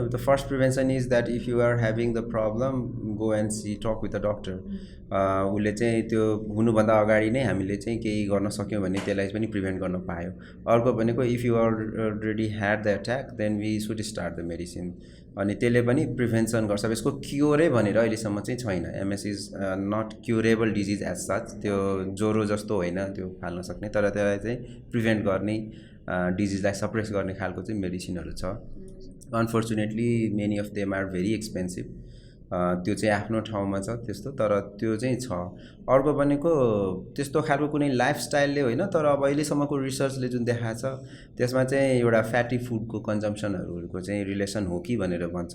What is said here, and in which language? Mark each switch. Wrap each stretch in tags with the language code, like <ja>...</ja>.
<en>The first prevention is that if you are having the problem, go and see talk with the doctor.</en> <ne>उसले चाहिँ त्यो हुनुभन्दा अगाडि नै हामीले चाहिँ केही गर्न सक्यौँ भने त्यसलाई पनि प्रिभेन्ट गर्न पायो. अर्को भनेको</ne> <en>If you are already had the attack then we should start the medicine.</en> <ne>अनि त्यसले पनि प्रिभेन्सन गर्छ. यसको क्योरै भनेर अहिलेसम्म चाहिँ छैन.</ne> <en>MS is not curable disease as such.</en> <ne>त्यो ज्वरो जस्तो होइन त्यो फाल्न सक्ने, तर त्यसलाई चाहिँ प्रिभेन्ट गर्ने, डिजिजलाई सप्रेस गर्ने खालको चाहिँ मेडिसिनहरू छ.</ne> <en>Unfortunately many of them are very expensive.</en> <ne>त्यो चाहिँ आफ्नो ठाउँमा छ त्यस्तो, तर त्यो चाहिँ छ. अर्को भनेको त्यस्तो खालको कुनै लाइफस्टाइलले होइन, तर अब अहिलेसम्मको रिसर्चले जुन देखाएको छ त्यसमा चाहिँ एउटा फ्याटी फुडको कन्जम्सनहरूको चाहिँ रिलेसन हो कि भनेर भन्छ.</ne>